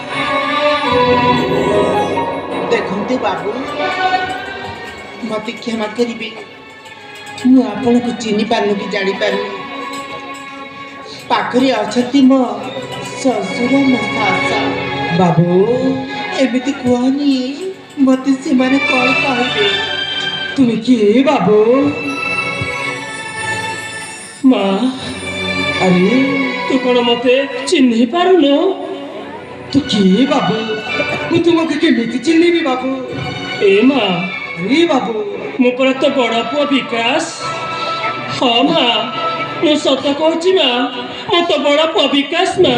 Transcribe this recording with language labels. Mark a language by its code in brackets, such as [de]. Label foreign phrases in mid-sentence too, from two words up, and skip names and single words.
[or] ଦେଖନ୍ତୁ ବାବୁ, ମତେ କ୍ଷମା କରିବେ, ମୁଁ ଆପଣଙ୍କୁ ଚିହ୍ନି ପାରୁନି କି ଜାଣିପାରୁନି। ପାଖରେ ଅଛନ୍ତି ମୋ ଶ୍ୱଶୁର, ମୋ ଶାଶ। ବାବୁ ଏମିତି କୁହନି, ମତେ ସେମାନେ କଣ କହିବେ? [bn] তুমি কে বাবু? [or] ମା, [bn] আরে [or] ତୁ କଣ ମତେ ଚିହ୍ନି ପାରୁନୁ? [bn] তু কে বাবু? [or] ମୁଁ ତୁମକୁ କେମିତି ଚିହ୍ନିବି ବାବୁ? ଏ ମା, ଆରେ ବାବୁ ମୁଁ ପରା ତୋ ବଡ଼ ପୁଅ ବିକାଶ। ହଁ ମା, ମୁଁ ସତ କହୁଛି ମା, ମୁଁ ତୋ ବଡ଼ ପୁଅ ବିକାଶ ମା।